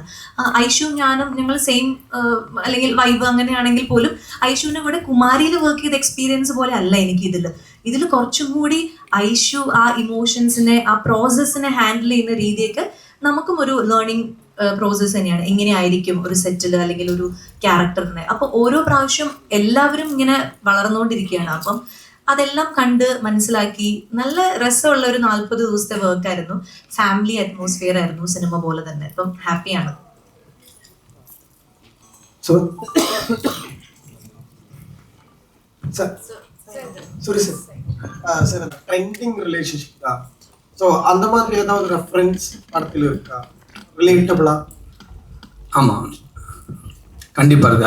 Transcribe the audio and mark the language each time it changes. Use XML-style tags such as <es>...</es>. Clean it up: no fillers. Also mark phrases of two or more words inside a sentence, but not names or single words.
<ml>ഐഷു ഞാനും ഞങ്ങൾ സെയിം അല്ലെങ്കിൽ വൈബ് അങ്ങനെയാണെങ്കിൽ പോലും ഐഷുവിൻ്റെ കൂടെ കുമാരിയിൽ വർക്ക് ചെയ്ത എക്സ്പീരിയൻസ് പോലെ അല്ല എനിക്ക് ഇതിൽ കുറച്ചും കൂടി ഐഷു ആ ഇമോഷൻസിനെ, ആ പ്രോസസ്സിനെ ഹാൻഡിൽ ചെയ്യുന്ന രീതിയൊക്കെ നമുക്കും ഒരു ലേണിംഗ് പ്രോസസ്സ് തന്നെയാണ്. എങ്ങനെയായിരിക്കും ഒരു സെറ്റിൽ അല്ലെങ്കിൽ ഒരു ക്യാരക്ടറിനെ. അപ്പൊ ഓരോ പ്രാവശ്യം എല്ലാവരും ഇങ്ങനെ വളർന്നുകൊണ്ടിരിക്കുകയാണ്. അപ്പം അതെല്ലാം കണ്ട് മനസ്സിലാക്കി നല്ല രസമുള്ള ഒരു 40 ദിവസത്തെ വർക്കായിരുന്നു. ഫാമിലി അറ്റ്മോസ്ഫിയർ ആയിരുന്നു സിനിമ പോലെ തന്നെ. അപ്പം ഹാപ്പിയാണ്.</ml> <ta>ட்ரெண்டிங் ரிலேஷன்ஷிப் தான். ஸோ அந்த மாதிரி ஏதாவது ரெஃபரன்ஸ் படத்தில் இருக்கா, ரிலேட்டபிளா? ஆமாம், கண்டிப்பாக இருக்குது.</ta>